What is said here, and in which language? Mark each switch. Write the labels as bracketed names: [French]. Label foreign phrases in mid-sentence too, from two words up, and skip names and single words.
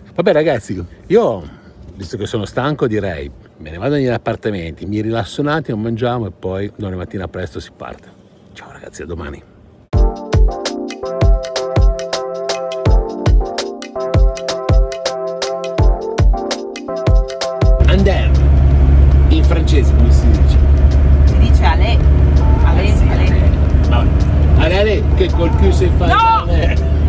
[Italian] Vabbè ragazzi, io visto che sono stanco direi me ne vado negli appartamenti, mi rilasso un attimo, mangiamo e poi domani mattina presto si parte. Ciao ragazzi, a domani. Andem, in francese come si dice? Si dice allez. [French] Allez, allez. [Italian] Allez, che col cul si fa. No!